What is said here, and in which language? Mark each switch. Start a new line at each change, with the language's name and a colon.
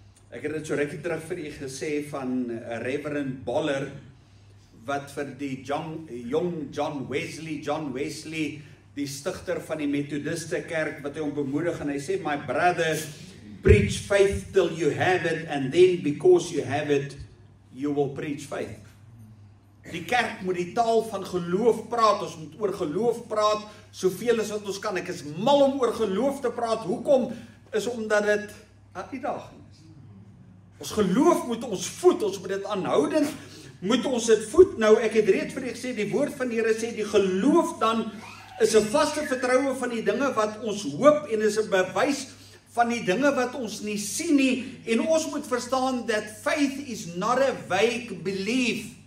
Afrikaans: Ek het dit so rukkie terug vir u gesê van Reverend Boller, wat vir die John Wesley, die stigter van die Methodiste kerk, wat hy hom bemoedig, en hy sê,
English: my brother, preach faith
Afrikaans: till you have it, and then because you have it, you will preach faith. Die kerk moet die taal van geloof praat, ons moet oor geloof praat, soveel as wat ons kan. Ek is mal om oor geloof te praat, hoekom? Is omdat dit 'n uitdaging is. Ons geloof moet ons voed, ons moet dit aanhoudend, moet ons dit voed. Nou, ek het reeds vir u gesê, die woord van die Here sê, die geloof dan is 'n vaste vertroue van die dinge wat ons hoop, en is 'n bewys van die dinge wat ons nie sien nie, en ons moet verstaan
English: that faith is not a vague belief.